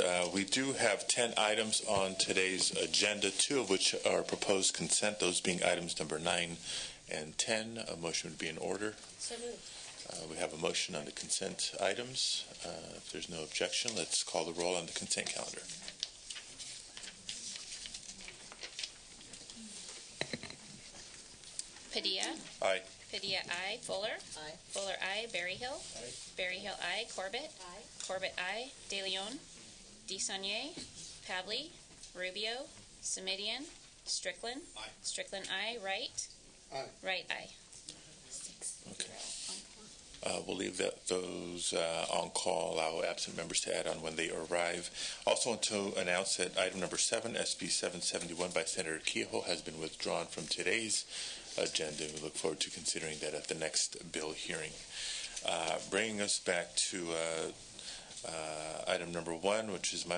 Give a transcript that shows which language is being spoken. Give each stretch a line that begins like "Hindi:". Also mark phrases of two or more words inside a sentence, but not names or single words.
English: We do have 10 items on today's agenda, 2 of which are proposed consent, those being items number 9 and 10. A motion would be in order. So moved. We have a motion on the consent items. If there's no objection, let's call the roll on the consent calendar. Padilla. Aye. Padilla, aye. Fuller. Aye. Fuller, aye. Berryhill. Aye. Berryhill, aye. Corbett. Aye. Corbett, aye. De Leon. Desaunier. Pavley. Rubio. Simidian. Strickland. Aye. Strickland, aye. Wright. Aye. Wright, aye. Okay. We'll leave those on call, allow absent members to add on when they arrive. Also want to announce that item number 7, SB 771 by Senator Kehoe, has been withdrawn from today's agenda. We look forward to considering that at the next bill hearing. Bringing us back to item number 1, which is mine.